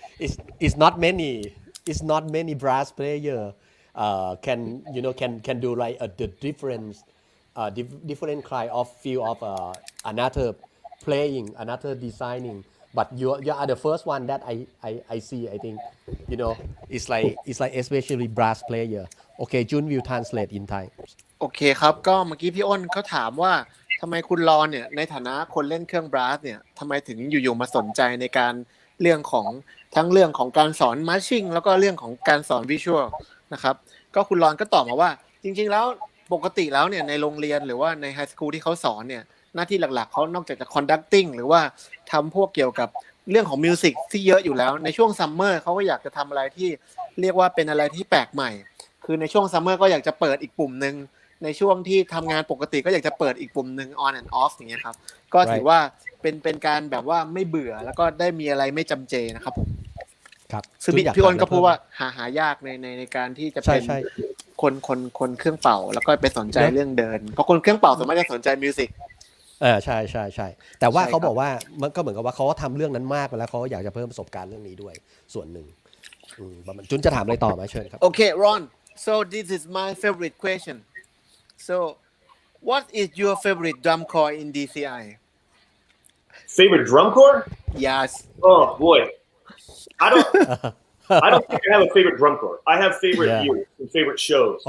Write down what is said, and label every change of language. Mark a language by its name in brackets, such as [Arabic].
[English] It's not many brass player can do like the different kind of feel of another playing, another designing. But you are the first one that I see. I think it's like especially brass player. Okay, Jun will translate in Thai. [Thai] โอเคครับก็เมื่อกี้พี่อ้นเขาถามว่าทำไมคุณรอนเนี่ยในฐานะคนเล่นเครื่องบราสเนี่ยทำไมถึงอยู่ๆมาสนใจในการเรื่องของทั้งเรื่องของการสอนมาร์ชิ่งแล้วก็เรื่องของการสอนวิชวลนะครับก็คุณรอนก็ตอบมาว่าจริงๆแล้วปกติแล้วเนี่ยในโรงเรียนหรือว่าในไฮสคูลที่เขาสอนเนี่ยหน้าที่หลักๆเขานอกจากจะ conducting หรือว่าทำพวกเกี่ยวกับเรื่องของมิวสิกที่เยอะอยู่แล้วในช่วงซัมเมอร์เขาก็อยากจะทำอะไรที่เรียกว่าเป็นอะไรที่แปลกใหม่ คือในช่วงซัมเมอร์ก็อยากจะเปิดอีกปุ่มนึงในช่วงที่ทำงานปกติก็อยากจะเปิดอีกปุ่มนึง [English] on and off [Thai] อย่างเงี้ยครับก็ถือว่าเป็นการแบบว่าไม่เบื่อแล้วก็ได้มีอะไรไม่จำเจนะครับผม ครับ ซึ่งพี่อ้นก็พูดว่าหายากในการที่จะเป็นคนเครื่องเป่าแล้วก็ไปสนใจเรื่องเดินเพราะคนเครื่องเป่าส่วนมากจะสนใจมิวสิก ใช่แต่ว่าเขาบอกว่ามันก็เหมือนกับว่าเขาทำเรื่องนั้นมากแล้วเขาอยากจะเพิ่มประสบการณ์เรื่องนี้ด้วยส่วนหนึ่งจุนจะถามอะไรต่อไหมเชิญครับ [English] Okay, Ron, so this is my favorite question. So what is your favorite drum corps in DCI? Favorite drum corps? Yes. Oh boy, I don't think I have a favorite drum corps. I have favorite years and favorite shows.